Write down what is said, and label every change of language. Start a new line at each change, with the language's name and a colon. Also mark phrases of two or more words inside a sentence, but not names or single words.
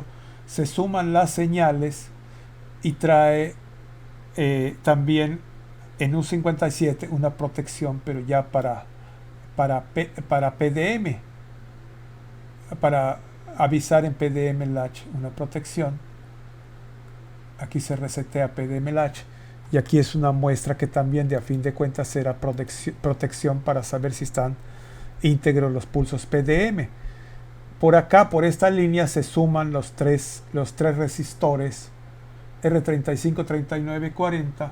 Spanish: Se suman las señales y trae también en U57 una protección, pero ya para PDM, para avisar en PDM latch una protección. Aquí se resetea PDM latch y aquí es una muestra que también de a fin de cuentas será protección para saber si están íntegros los pulsos PDM. Por acá, por esta línea, se suman los tres resistores R35, 39, 40.